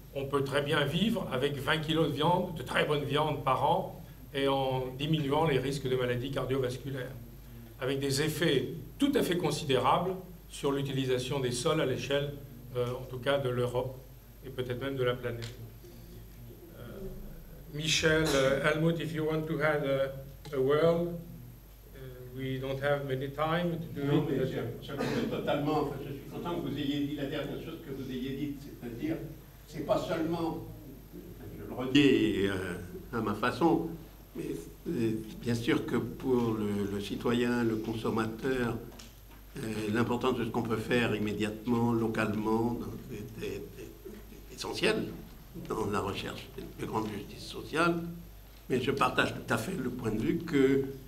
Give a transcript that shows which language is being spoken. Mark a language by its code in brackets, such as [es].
[fr] On peut très bien vivre avec 20 kilos de viande, de très bonne viande par an, et en diminuant les risques de maladies cardiovasculaires, avec des effets tout à fait considérables sur l'utilisation des sols à l'échelle, en tout cas, de l'Europe, et peut-être même de la planète. [en] Michel, Helmut, if you want to have a word, we don't have many time to do [fr] non, [en] it. [fr] Mais je comprends totalement. Enfin, je suis content que vous ayez dit la dernière chose que vous ayez dite, c'est-à-dire, c'est pas seulement, je le redis à ma façon, mais bien sûr que pour le citoyen, le consommateur, l'importance de ce qu'on peut faire immédiatement, localement, est essentiel dans la recherche de plus grande justice sociale, mais je partage tout à fait le point de vue que